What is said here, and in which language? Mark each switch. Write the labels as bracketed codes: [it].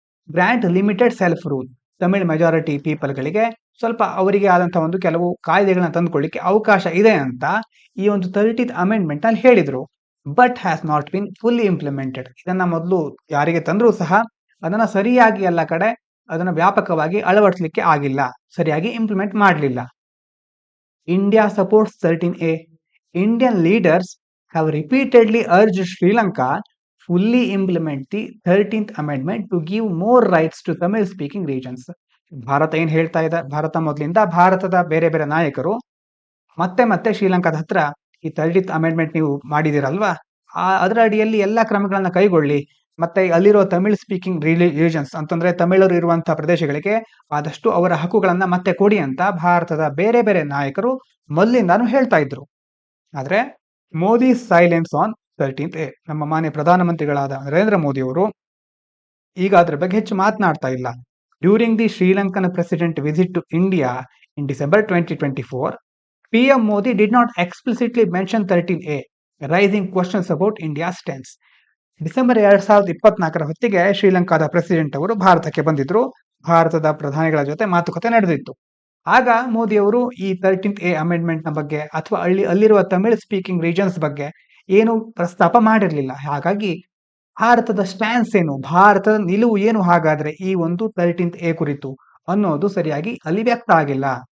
[en] grant limited self rule, [kn] Tamil majority people ಗಳಿಗೆ ಸ್ವಲ್ಪ ಅವರಿಗೆ ಆದಂತಹ ಒಂದು ಕೆಲವು ಕಾಯ್ದೆಗಳನ್ನ ತಂದುಕೊಳ್ಳಿಕ್ಕೆ ಅವಕಾಶ ಇದೆ ಅಂತ ಈ ಒಂದು 13th ಅಮೆಂಡ್ಮೆಂಟ್ ಅಲ್ಲಿ ಹೇಳಿದ್ರು. [en] But has not been fully implemented. [kn] ಇದನ್ನ ಮೊದಲು ಯಾರಿಗೆ ತಂದ್ರೂ ಸಹ ಅದನ್ನ ಸರಿಯಾಗಿ ಎಲ್ಲ ಕಡೆ ಅದನ್ನ ವ್ಯಾಪಕವಾಗಿ ಅಳವಡಿಸಲಿಕ್ಕೆ ಆಗಿಲ್ಲ, ಸರಿಯಾಗಿ ಇಂಪ್ಲಿಮೆಂಟ್ ಮಾಡಲಿಲ್ಲ. [en] India supports 13A. Indian leaders have repeatedly urged Sri Lanka fully implement the 13th amendment to give more rights to Tamil speaking regions. [kn] Bharat ಏನ್ ಹೇಳ್ತಾ ಇದೆ, ಮೊದಲಿಂದ ಭಾರತದ ಬೇರೆ ಬೇರೆ ನಾಯಕರು ಮತ್ತೆ ಶ್ರೀಲಂಕಾದ ಹತ್ರ ಈ 13th ಅಮೆಂಡ್ಮೆಂಟ್ ನೀವು ಮಾಡಿದಿರಲ್ವಾ, ಅದರ ಅಡಿಯಲ್ಲಿ ಎಲ್ಲಾ ಕ್ರಮಗಳನ್ನ ಕೈಗೊಳ್ಳಿ, ಮತ್ತೆ ಅಲ್ಲಿರೋ ತಮಿಳ್ ಸ್ಪೀಕಿಂಗ್ ರೀಜನ್ಸ್ ಅಂತಂದ್ರೆ ತಮಿಳರು ಇರುವಂತಹ ಪ್ರದೇಶಗಳಿಗೆ ಆದಷ್ಟು ಅವರ ಹಕ್ಕುಗಳನ್ನ ಮತ್ತೆ ಕೊಡಿ ಅಂತ ಭಾರತದ ಬೇರೆ ಬೇರೆ ನಾಯಕರು ಮೊದಲಿಂದಾನು ಹೇಳ್ತಾ ಇದ್ರು. ಆದ್ರೆ [en] Modi silence on 13th A. [kn] ನಮ್ಮ ಮಾನ್ಯ ಪ್ರಧಾನಮಂತ್ರಿಗಳಾದ ನರೇಂದ್ರ ಮೋದಿ ಅವರು ಈಗ ಅದರ ಬಗ್ಗೆ ಹೆಚ್ಚು ಮಾತನಾಡ್ತಾ ಇಲ್ಲ. [en] During the Sri Lankan president visit to India in December 2024, PM Modi did not explicitly mention 13A, raising questions about India's stance. [kn] December 2024ರ ಹೊತ್ತಿಗೆ ಶ್ರೀಲಂಕಾದ ಪ್ರೆಸಿಡೆಂಟ್ ಅವರು ಭಾರತಕ್ಕೆ ಬಂದಿದ್ರು. ಭಾರತದ ಪ್ರಧಾನಿಗಳ ಜೊತೆ ಮಾತುಕತೆ ನಡೆದಿತ್ತು. ಆಗ ಮೋದಿ ಅವರು ಈ 13th A ಅಮೆಂಡ್ಮೆಂಟ್ ನ ಬಗ್ಗೆ ಅಥವಾ ಅಲ್ಲಿರುವ ತಮಿಳ್ ಸ್ಪೀಕಿಂಗ್ ರೀಜನ್ಸ್ ಬಗ್ಗೆ ಏನು ಪ್ರಸ್ತಾಪ ಮಾಡಿರಲಿಲ್ಲ. ಹಾಗಾಗಿ ಭಾರತದ ಸ್ಟ್ಯಾನ್ಸ್ ಏನು, ಭಾರತದ ನಿಲುವು ಏನು ಹಾಗಾದ್ರೆ ಈ ಒಂದು 13th A ಕುರಿತು ಅನ್ನೋದು ಸರಿಯಾಗಿ ಅಲ್ಲಿ ವ್ಯಕ್ತ ಆಗಿಲ್ಲ.